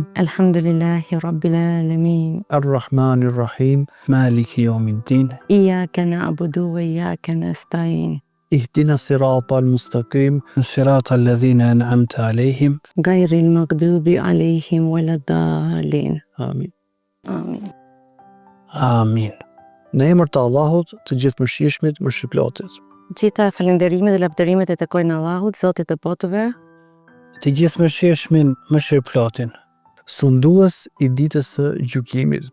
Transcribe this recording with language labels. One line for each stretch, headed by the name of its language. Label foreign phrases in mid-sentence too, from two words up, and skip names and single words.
Arabic: الحمد لله رب العالمين. الرحمن الرحيم مالك يوم الدين. إياك نعبد وإياك نستعين. اهدنا الصراط المستقيم صراط الذين أنعمت عليهم. غير المغضوب عليهم ولا الضالين. Amin. Amin. Amin.
Albanian: Në emër të Allahut, të gjithëmëshirshmit, mëshirëplotit. Gjitha falënderimet dhe lavdërimet e takojnë Allahut, Zotit të botëve, Të gjithëmëshirshmin, mëshirëplotin. Sundues i ditës së gjykimit.